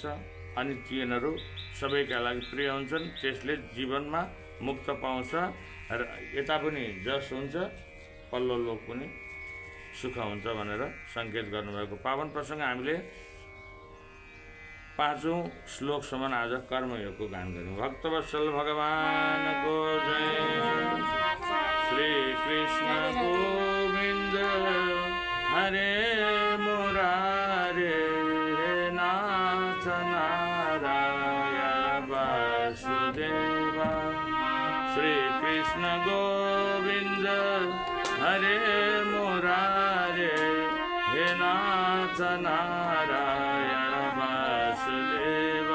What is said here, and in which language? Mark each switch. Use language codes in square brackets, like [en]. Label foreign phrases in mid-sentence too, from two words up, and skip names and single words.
[ne] अनि तिनीहरू सबैका लागि प्रिय हुन्छन्, त्यसले जीवनमा मुक्त पाउँछ र यता पनि जस हुन्छ, पल्लो लोक पनि सुख हुन्छ भनेर सङ्केत गर्नुभएको पावन प्रसङ्ग हामीले 5औं श्लोकसम्म आज कर्मयोगको गान गऱ्यौँ। भक्तवत्सल भगवानको जय। [sa] श्री कृष्ण गोविन्द हरे मुरारे नाथ नारायण वासुदेव। श्री कृष्ण गोविन्द हरे मुरारे हे नाथ नारायण वासुदेव।